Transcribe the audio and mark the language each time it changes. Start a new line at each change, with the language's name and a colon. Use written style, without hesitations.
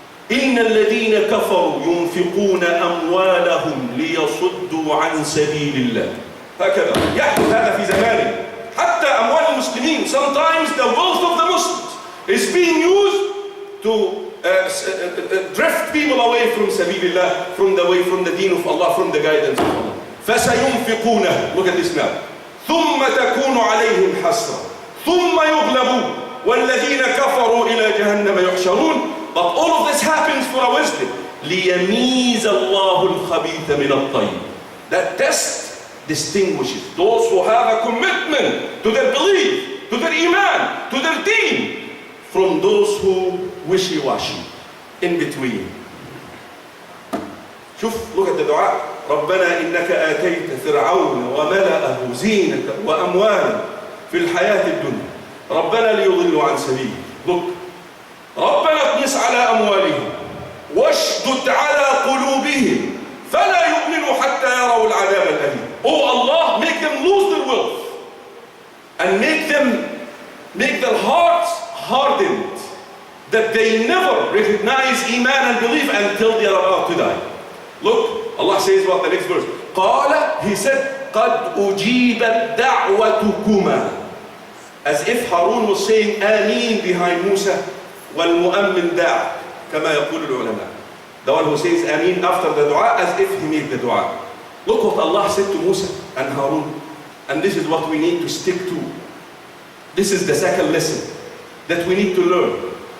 Arabic: إن الذين كفروا ينفقون أموالهم ليصدوا عن سبيل الله. هكذا يحدث هذا في زمانه. حتى أموال المسلمين,
English: sometimes the wealth of the Muslims is being used to drift people away from سبيل الله, from the way, from the deen of Allah, from the guidance of Allah.
Arabic: فسينفقونه.
English: Look at this now.
Arabic: ثم تكون عليهم حسرة ثم يغلبون والذين كفروا إلى جهنم يحشرون.
English: But all of this happens for a wisdom.
Arabic: ليميز الله الخبيث من الطيب.
English: That test distinguishes those who have a commitment to their belief, to their iman, to their deen, from those who wishy-washy, in between. شوف, look at the dua.
Arabic: ربنا إنك آتيت فرعون وملأه زينة وأموالا في الحياة الدنيا ربنا ليضلوا عن سبيلك. Look, ربنا اطمس على أموالهم واشدد على قلوبهم فلا يؤمنوا حتى يروا العذاب الأليم.
English: Oh Allah, make them lose their wealth and make their hearts hardened, that they never recognize iman and belief until they are about to die. Look, Allah says about the next verse.
Arabic: قال,
English: he said,
Arabic: قد أجيبت دعوتكما.
English: As if Harun was saying Ameen behind Musa,
Arabic: والمؤمن داع, كما يقول العلماء.
English: The one who says Ameen after the dua, as if he made the dua. Look what Allah said to Musa and Harun. And this is what we need to stick to. This is the second lesson that we need to learn.